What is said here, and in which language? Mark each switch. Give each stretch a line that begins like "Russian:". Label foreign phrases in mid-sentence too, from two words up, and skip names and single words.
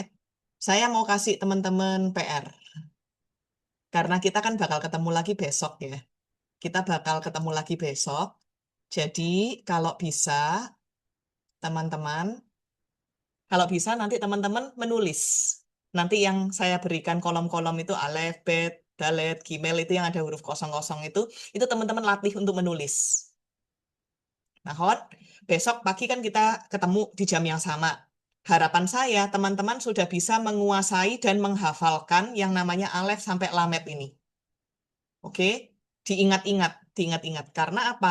Indonesian: Saya mau kasih teman-teman PR. Karena kita kan bakal ketemu lagi besok ya. Kita bakal ketemu lagi besok. Jadi kalau bisa, teman-teman, nanti teman-teman menulis. Nanti yang saya berikan kolom-kolom itu
Hebrew: alef, bet, dalet, gimel
Indonesian: itu yang ada huruf kosong-kosong itu teman-teman latih untuk menulis. Nah, besok pagi kan kita ketemu di jam yang sama. Harapan saya, teman-teman sudah bisa menguasai dan menghafalkan yang namanya alef sampai lamet ini. Oke? Diingat-ingat. Karena apa?